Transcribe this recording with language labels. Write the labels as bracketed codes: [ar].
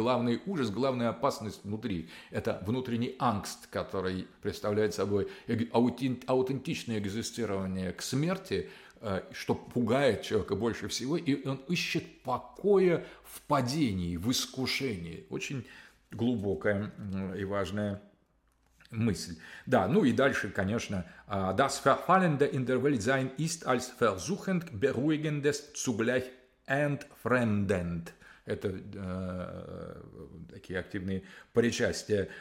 [ru] Главный ужас, главная опасность внутри – это внутренний ангст, который представляет собой аутентичное экзистирование к смерти, что пугает человека больше всего, и он ищет покоя в падении, в искушении. Очень глубокая и важная мысль. Да, ну и дальше, конечно, [de] «Das Verfallende in der Welt sein ist als versuchend beruhigendes zugleich entfremdend». [ru] Это такие активные причастия.